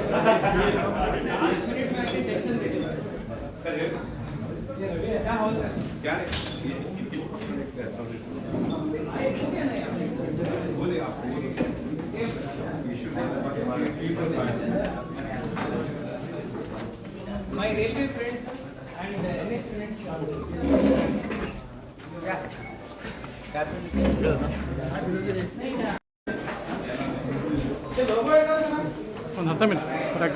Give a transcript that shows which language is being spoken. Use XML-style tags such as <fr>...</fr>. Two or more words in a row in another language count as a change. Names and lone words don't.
<hi>5 मिनट में आके टेंशन दे दिया सर। क्या हो रहा है? क्या आए क्यों क्या नहीं आपने? बोले आप</hi> <en>My railway friends and NH friends. Yeah.</en> <kn>ಒಂದು 10</kn> <en>minute correct.</en>